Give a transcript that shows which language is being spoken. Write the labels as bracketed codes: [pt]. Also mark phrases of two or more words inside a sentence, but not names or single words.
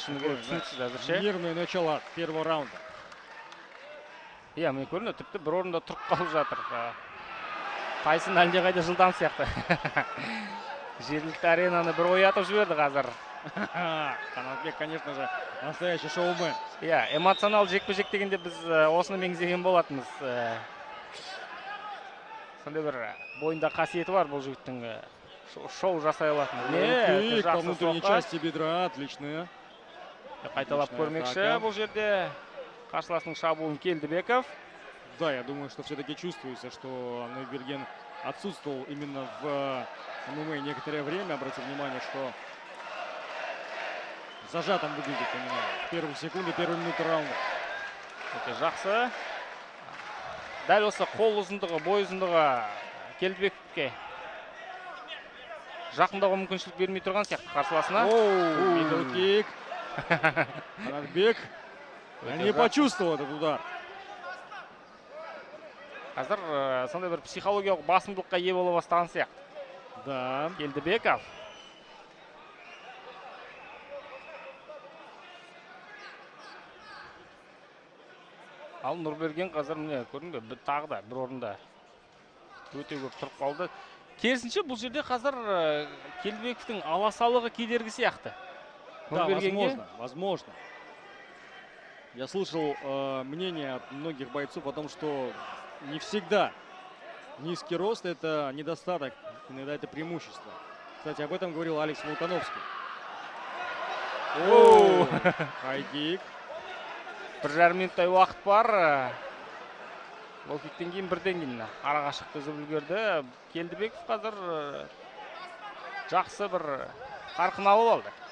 [kk] Шыны керек түсініксіз әзірше. [ru] Нервное начало первого раунда. [kk] Иә, мен көрінді, тіпті бір орында тұрып қалып жатыр. Тайсон әлде қайда жылдам сияқты. Жергілікті аренаны бір оятып жіберді қазір. [ru] Қанатбек, конечно же, настоящий шоумен. [kk] Иә, эмоционал жекпе-жек дегенде біз осыны меңзеген болатынбыз. Сондай бір бойында қасиеті бар бұл жігіттің, шоу жасай алатын. [ru] По внутренней части бедра, отлично. [kk] Қайталап көрмекші бұл жерде. Қарсыласының шабуылын Келдібеков. [ru] Да, я думаю, что все-таки чувствуется, что Нұрберген отсутствовал именно в ММА некоторое время. Обратите внимание, что зажатым выглядит именно в первые секунды, первые минуты раунда. [kk] Өте жақсы. Дәл осы қол ұзындығы, бой ұзындығы Келдібековке жақындауға мүмкіншілік бермей тұрған сияқты қарсыласына. Мидл кик. [ru] Қанатбек не почувствовал этот удар. [kk] Қазір сондай бір психологиялық басымдылыққа ие бола бастаған сияқты. [ru] Да. [kk] Келдібеков. Ал Нұрберген қазір міне көрдің бе, тағы да бір орында өте көп тұрып қалды. Керісінше бұл жерде қазір Келдібековтың аласалығы кедергі сияқты. [ru] Да, возможно. Я слышал мнение от многих бойцов о том, что не всегда Низкий рост – это недостаток, иногда это преимущество. Кстати, об этом говорил Алекс Волконовский. Оу! [kk] Хайкик. 1,5 минуттай уақыт бар. Лоу-киктен кейін бірден кейін араға шықты үзіп үлгерді. Келдібеков қазір жақсы бір қарқын алып алды.